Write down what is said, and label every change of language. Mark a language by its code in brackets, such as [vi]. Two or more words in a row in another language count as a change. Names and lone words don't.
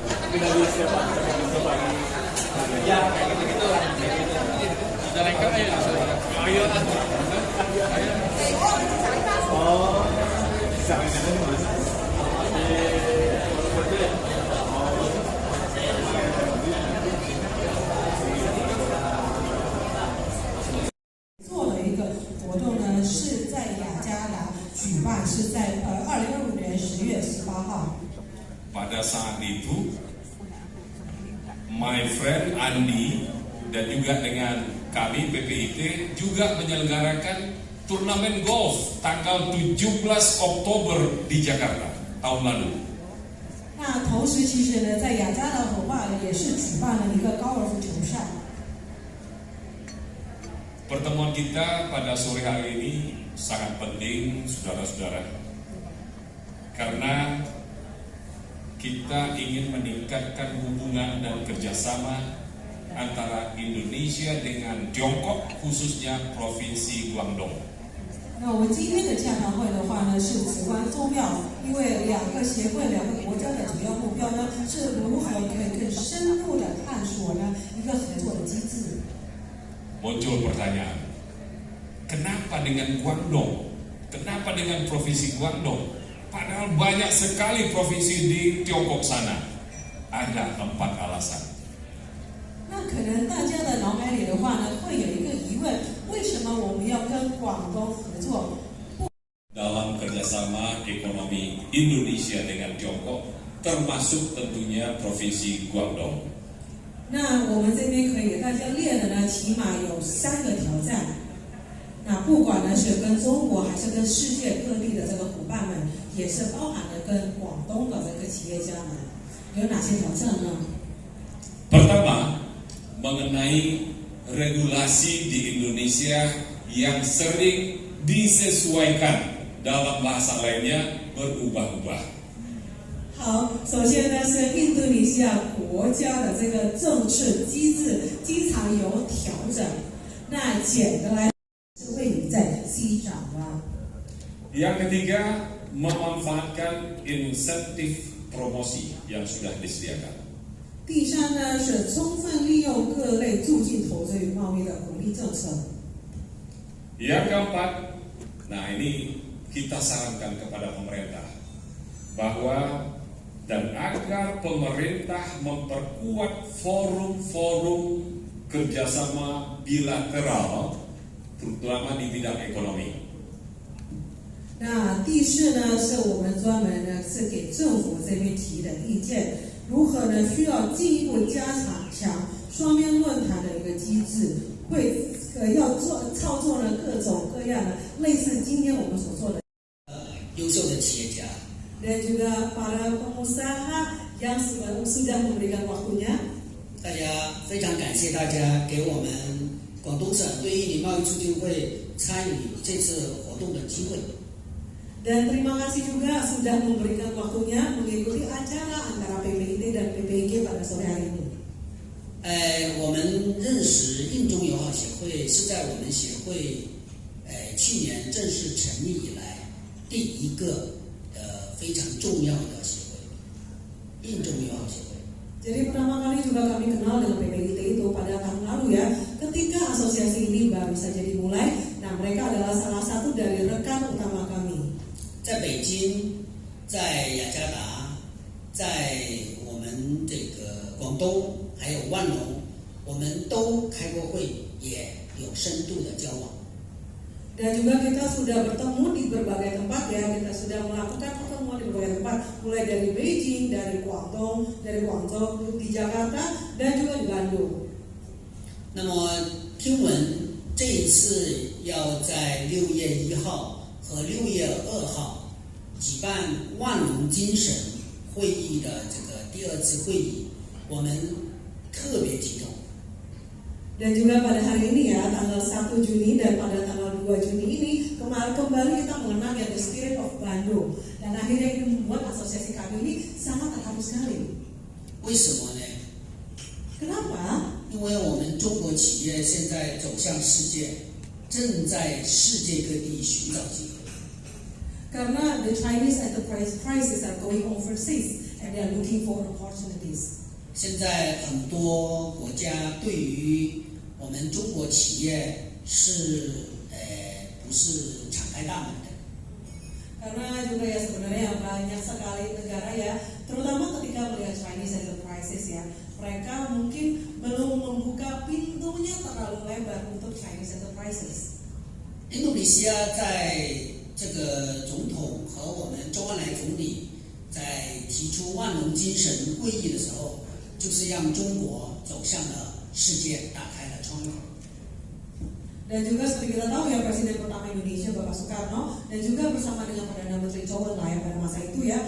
[id] Tidak bisa Pak, tidak bisa Pak. Ya kayak gitu-gitu lah. Sudah lengkap ya? Ayo. Oh, jangan-jangan mana? Di [zh] 做了一个活动呢，是在雅加达举办，是在2025年10月18号。 [id] Pada saat itu, [en] my friend [id] Andi dan juga dengan kami PPIT juga menyelenggarakan turnamen golf tanggal 17 Oktober di Jakarta tahun lalu. [zh] 那同时，其实呢，在雅加达伙伴也是举办了一个高尔夫球赛。 [id] Pertemuan kita pada sore hari ini sangat penting, saudara-saudara, karena kita ingin meningkatkan hubungan dan kerjasama antara Indonesia dengan Tiongkok, khususnya Provinsi Guangdong. [zh] 那我们今天的洽谈会的话呢，是至关重要，因为两个协会、两个国家的主要目标呢，是如何可以更深入的探索呢一个合作的机制。 [id] Muncul pertanyaan, kenapa dengan Guangdong? Kenapa dengan Provinsi Guangdong? Padahal banyak sekali provinsi di Tiongkok sana. Ada 4 alasan. [zh] 那可能大家的脑海里的话呢，会有一个疑问：为什么我们要跟广东合作？ [id] Dalam kerjasama ekonomi Indonesia dengan Tiongkok, termasuk tentunya Provinsi Guangdong. [zh] 那我们这边可以给大家列的呢，起码有3个挑战。那不管呢是跟中国还是跟世界各地的这个伙伴们，也是包含了跟广东的这个企业家们，有哪些挑战呢？ [id] Pertama, mengenai regulasi di Indonesia yang sering disesuaikan, dalam bahasa lainnya berubah-ubah. [zh] 好，首先呢是印度尼西亚国家的这个政治机制经常有调整。那简单来是位于在 C 长啊。 [id] Yang ketiga, memanfaatkan insentif promosi yang sudah disediakan. [zh] 第三呢是充分利用各类促进投资与贸易的鼓励政策。 [id] Yang keempat, nah ini kita sarankan kepada pemerintah bahwa dan agar pemerintah memperkuat forum-forum kerjasama bilateral, terutama di bidang ekonomi. [zh] 那第四呢，是我们专门呢是给政府这边提的意见，如何呢需要进一步加强双边论坛的一个机制，会要操作呢各种各样的类似今天我们所做的优秀的企业家。 [id] dan juga para pengusaha yang sudah memberikan waktunya. [zh] 大家非常感谢大家给我们广东省对印尼贸易促进会参与这次活动的机会。 [id] Dan terima kasih juga sudah memberikan waktunya mengikuti acara antara PPIT dan PPIG pada sore hari ini. [zh] 我们认识印中友好协会是在我们协会去年正式成立以来第一个非常重要的协会，印中友好协会。 [id] Jadi pertama kali juga kami kenal dengan PPIT itu pada tahun lalu ya, ketika asosiasi ini baru saja dimulai. Nah mereka adalah salah satu dari rekan utama kami. [zh] 在北京，在雅加达，在我们这个广东，还有万隆，我们都开过会，也有深度的交往。 [id] Dan juga kita sudah bertemu di berbagai tempat ya, kita sudah melakukan pertemuan di berbagai tempat, mulai dari Beijing, dari Guangzhou, di Jakarta, dan juga di Bandung. [zh] 那么听闻这一次要在6月1号和6月2号举办万隆精神会议的这个第2次会议，我们特别激动。 [id] Dan juga pada hari ini ya, tanggal 1 Juni dan pada tanggal 2 Juni ini kembali kita mengenang ya The Spirit of Bandung. Dan akhirnya ini membuat asosiasi kami ini sangat terharu sekali. [zh] 为什么呢？ [id] Kenapa? [zh] 因为我们中国企业现在走向世界，正在世界各地寻找机会。 [en] Karena the Chinese enterprises are going overseas, and and they are looking for opportunities. [zh] 现在很多国家对于我们中国企业是不是敞开大门的？ [id] Karena juga ya sebenarnya banyak sekali negara ya, terutama ketika melihat [en] Chinese enterprises [id] ya, mereka mungkin belum membuka pintunya terlalu lebar untuk [en] Chinese enterprises. [zh] 印度尼西亚在这个总统和我们周恩来总理在提出万隆精神会议的时候，就是让中国走向了世界，打开了窗口。 [id] Dan juga seperti kita tahu ya, Presiden pertama Indonesia Bapak Soekarno dan juga bersama dengan Perdana Menteri Zhou Enlai pada masa itu ya.